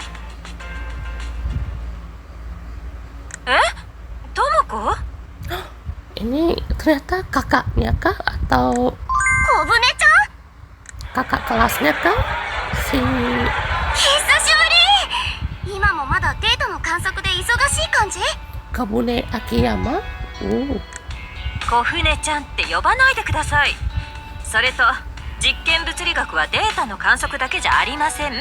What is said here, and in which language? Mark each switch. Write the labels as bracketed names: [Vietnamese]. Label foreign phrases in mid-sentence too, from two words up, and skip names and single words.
[Japanese] え？ともこ？ [Indonesian] Ini ternyata kakaknya kah atau [Japanese] 小舟ちゃん [Indonesian] kakak kelasnya kah? Si [Japanese] 久しぶり。今もまだデータの観測で忙しい感じ？ [Indonesian] Kabune Akiyama? [Japanese] 小舟ちゃんって呼ばないでください。それと実験物理学はデータの観測だけじゃありません。